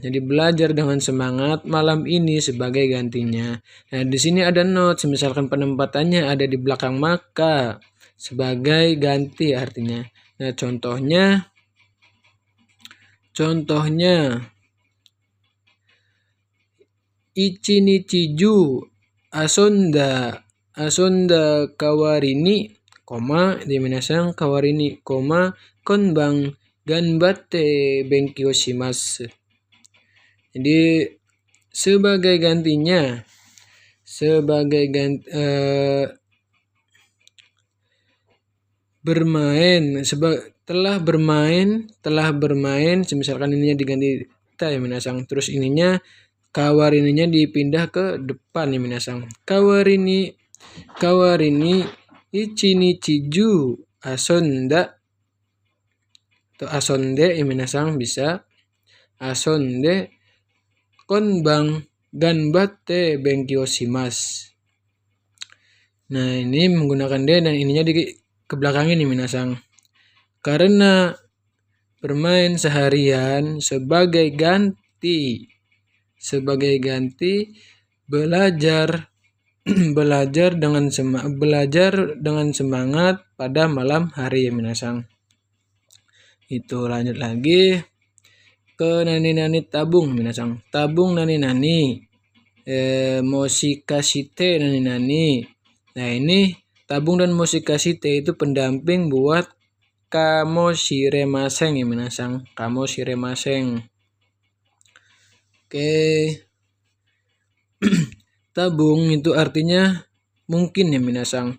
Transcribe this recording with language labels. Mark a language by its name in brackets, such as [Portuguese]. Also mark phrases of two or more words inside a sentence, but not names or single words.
[Indonesian] Jadi belajar dengan semangat malam ini sebagai gantinya. Nah, di sini ada notes, misalkan penempatannya ada di belakang maka sebagai ganti artinya. Nah, contohnya [Japanese] 一日中遊んだ代わりに, [Indonesian] di [Japanese] 皆さん代わりに, 今晩頑張って勉強します. [Indonesian] Jadi sebagai gantinya, telah bermain, misalkan ininya diganti ta ya minasang, terus ininya kawarininya dipindah ke depan ya minasang. [Japanese] 代わりに一日中遊んだ, [Indonesian] atau asonde ya minasang bisa. [Japanese] 遊んで今晩頑張って勉強します. [Indonesian] Nah, ini menggunakan de dan ininya ke belakangnya nih minasang. Karena bermain seharian sebagai ganti belajar dengan semangat pada malam hari ya minasang. Itu lanjut lagi ke nani-nani tabung minasang. [Japanese] 多分何々もしかして何々. [Indonesian] Nah, ini tabung dan moshikashite itu pendamping buat kamoshiremasen ya minasang. [Japanese] かもしれません. Oke. [Indonesian] Tabung itu artinya mungkin ya minasang.